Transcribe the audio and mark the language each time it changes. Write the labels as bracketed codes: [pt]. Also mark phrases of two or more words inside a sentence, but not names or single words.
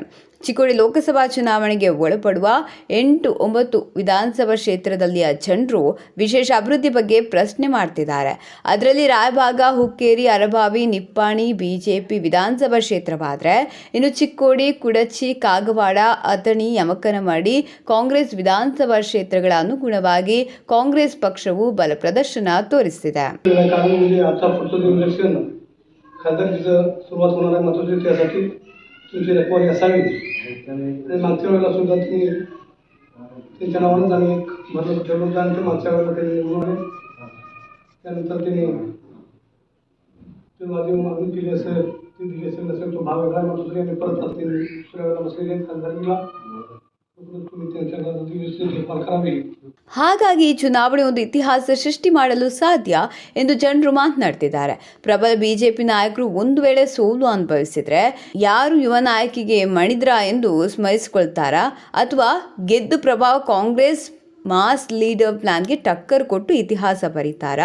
[kn] ಚಿಕ್ಕೋಡಿ ಲೋಕಸಭಾ ಚುನಾವಣೆಗೆ ಒಳಪಡುವ 8-9 ವಿಧಾನಸಭಾ ಕ್ಷೇತ್ರದಲ್ಲಿಯ ಜನರು ವಿಶೇಷ ಅಭಿವೃದ್ಧಿ ಬಗ್ಗೆ ಪ್ರಶ್ನೆ ಮಾಡ್ತಿದ್ದಾರೆ. ಅದರಲ್ಲಿ ರಾಯಬಾಗ, ಹುಕ್ಕೇರಿ, ಅರಭಾವಿ, ನಿಪ್ಪಾಣಿ ಬಿಜೆಪಿ ವಿಧಾನಸಭಾ ಕ್ಷೇತ್ರವಾದರೆ, ಇನ್ನು ಚಿಕ್ಕೋಡಿ, ಕುಡಚಿ, ಕಾಗವಾಡ, ಅಥಣಿ, ಯಮಕನಮರಡಿ ಕಾಂಗ್ರೆಸ್ ವಿಧಾನಸಭಾ ಕ್ಷೇತ್ರಗಳ ಅನುಗುಣವಾಗಿ ಕಾಂಗ್ರೆಸ್ ಪಕ್ಷವು ಬಲ ಪ್ರದರ್ಶನ ತೋರಿಸ್ತಿದೆ. [mr] तुमची रखवाली असावी आणि मागच्या वेळेला सुद्धा तुम्ही त्यांच्या नावानं आम्ही एक भरलं ठेवलं होतं आणि ते मागच्या वेळेला त्यांनी निवडून आले. त्यानंतर त्यांनी माझी मागणी केली असेल ती दिली असेल नसेल तो भाग वेगळा मग दुसऱ्या परत त्यांनी दुसऱ्या वेळेला बसलेले खासदारीला [kn] ಹಾಗಾಗಿ ಈ ಚುನಾವಣೆ ಒಂದು ಇತಿಹಾಸ ಸೃಷ್ಟಿ ಮಾಡಲು ಸಾಧ್ಯ ಎಂದು ಜನರು ಮಾತನಾಡ್ತಿದ್ದಾರೆ. ಪ್ರಬಲ ಬಿಜೆಪಿ ನಾಯಕರು ಒಂದು ವೇಳೆ ಸೋಲು ಅನುಭವಿಸಿದ್ರೆ ಯಾರು ಯುವ ನಾಯಕಿಗೆ ಮಣಿದ್ರಾ ಎಂದು ಸ್ಮರಿಸಿಕೊಳ್ತಾರಾ ಅಥವಾ ಗೆದ್ದು ಪ್ರಭಾವ ಕಾಂಗ್ರೆಸ್ [en] mass leader [kn] ಪ್ಲಾನ್ಗೆ ಟಕ್ಕರ್ ಕೊಟ್ಟು ಇತಿಹಾಸ ಬರೀತಾರಾ?